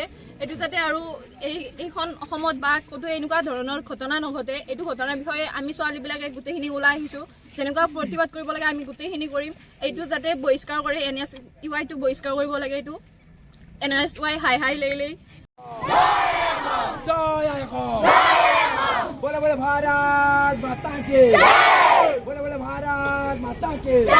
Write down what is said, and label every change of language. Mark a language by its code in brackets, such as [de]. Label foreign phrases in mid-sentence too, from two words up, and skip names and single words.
[as] এইটো যাতে আৰু এইখন অসমত বা ক'তো এনেকুৱা ধৰণৰ ঘটনা নঘটে, এইটো ঘটনাৰ বিষয়ে আমি ছোৱালীবিলাকে গোটেইখিনি ওলাই আহিছোঁ। যেনেকুৱা প্ৰতিবাদ কৰিব লাগে আমি গোটেইখিনি কৰিম। এইটো যাতে বহিষ্কাৰ কৰে, NSY বহিষ্কাৰ কৰিব লাগে। এইটো NSY হাই হাই লেই [hi] जय हो! बोला बोला भारत माता की! बोला बोला भारत माता की!